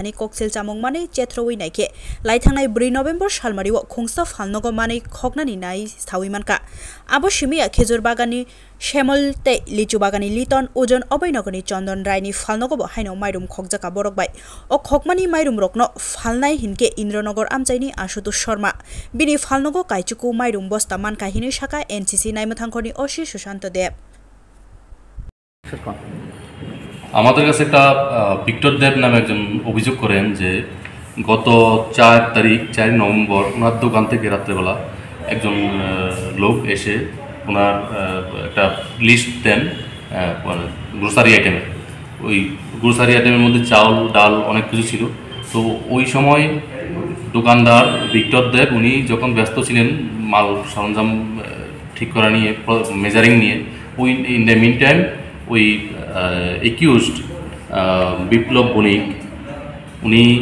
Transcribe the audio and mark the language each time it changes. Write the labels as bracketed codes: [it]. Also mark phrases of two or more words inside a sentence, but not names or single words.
[trp] thani koksil chamung mane chetroi naike laithangnai 2 November salmariwo khungsa falnogo mane khognani nai thawi manka abo simia khejur bagani Shemal te lichu bagani liton ojon obainogoni chondon raini falnogo haino mairum khogjaka borokbai o khokmani mairum rokno falnai hinke Indranagar amchaini Ashutosh Sharma bini falnogo kaichuku mairum bosta manka hini shaka NCC naimethangkhoni Oshi Sushanto Deb [bn] আমাদের কাছে একটা ভিক্টর দেব নামে একজন অভিযোগ করেন যে গত 4 তারিখ 4 নভেম্বর ওনার দোকান থেকে রাত্রেবেলা একজন লোক এসে ওনার একটা লিস্ট দেন [en] grocery items [bn] ওই [en] grocery items [bn] মধ্যে চাউল ডাল অনেক কিছু ছিল তো ওই সময় দোকানদার ভিক্টর দেব উনি যখন ব্যস্ত ছিলেন মাল সরঞ্জাম ঠিক করা নিয়ে মেজারিং নিয়ে ওই [en] in the mean time [bn] ওই একিউজড বিপ্লব বণিক উনি